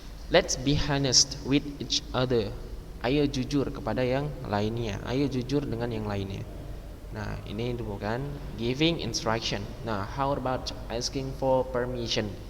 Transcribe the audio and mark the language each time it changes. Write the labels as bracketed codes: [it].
[en] Let's be honest with each other. [id] Ayo jujur kepada yang lainnya. Ayo jujur dengan yang lainnya. Nah, ini bukan giving instruction. [en] Nah, how about asking for permission?